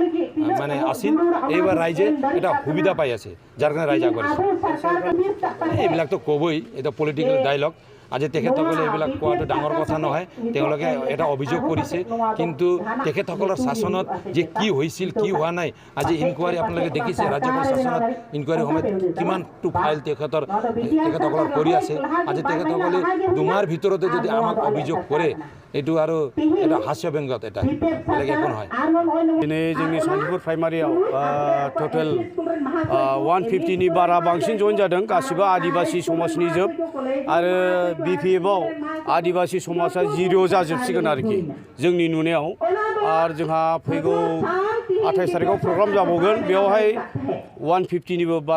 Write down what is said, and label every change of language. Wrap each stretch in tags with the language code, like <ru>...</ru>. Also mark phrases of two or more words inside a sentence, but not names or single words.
<as>মানে আছিল এইবাৰ ৰাইজে এটা সুবিধা পাই আছে যাৰ কাৰণে ৰাইজ আগবাঢ়িছে এইবিলাকতো ক'বই এটা</as> <en>political dialogue</en> <as>আজি তেখেতসকলে এইবিলাক কোৱাটো ডাঙৰ কথা নহয় তেওঁলোকে এটা অভিযোগ কৰিছে কিন্তু তেখেতসকলৰ শাসনত যে কি হৈছিল কি হোৱা নাই আজি ইনকুৱাৰী আপোনালোকে দেখিছে ৰাজ্যপাল শাসনত ইনকুৱাৰী সময়ত কিমানটো ফাইল তেখেতসকলৰ কৰি আছে আজি তেখেতসকলে দুমাৰ ভিতৰতে যদি আমাক অভিযোগ কৰে এইটো আৰু এটা হাস্যব্যংগত এটা বেলেগ একো নহয়</as> <brx>दिनै जोंनि सान्तिपुर प्राइमारियाव टटेल 150 नि बारा बांसिन जइन जादों गासिबो आदिबासि समाजनि जोब आरो बिपिएफआव आदिबासि समाजा 0 जाजोबसिगोन आरोखि जोंनि नुनायाव आरो जोंहा फैगौ 28 तारिखआव प्रग्राम जाबावगोन बेवहाय 150 निबो बारा</brx>